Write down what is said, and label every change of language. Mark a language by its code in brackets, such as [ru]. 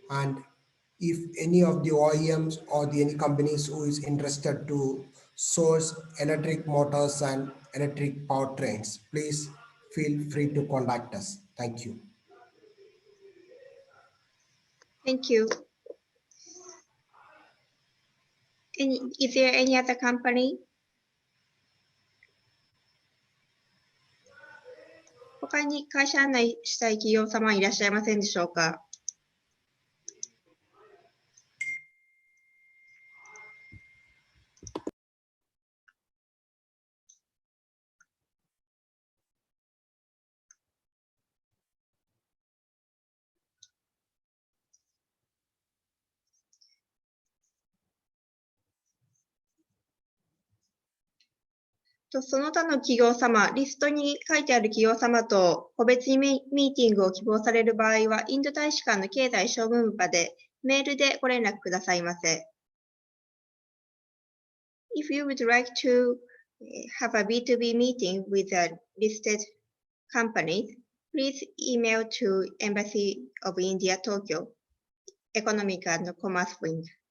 [en] And if any of the OEMs or any companies who is interested to source electric motors and electric powertrains, please feel free to contact us. Thank you. Thank you. Is there any other company? [ja] 他に会社案内したい企業様いらっしゃいませんでしょうか。その他の企業様、リストに書いてある企業様と個別にミーティングを希望される場合は、インド大使館の経済商務部でメールでご連絡くださいませ。 [en] If you would like to have a B2B meeting with a listed company, please email to Embassy of India, Tokyo, Economic and Commerce Wing.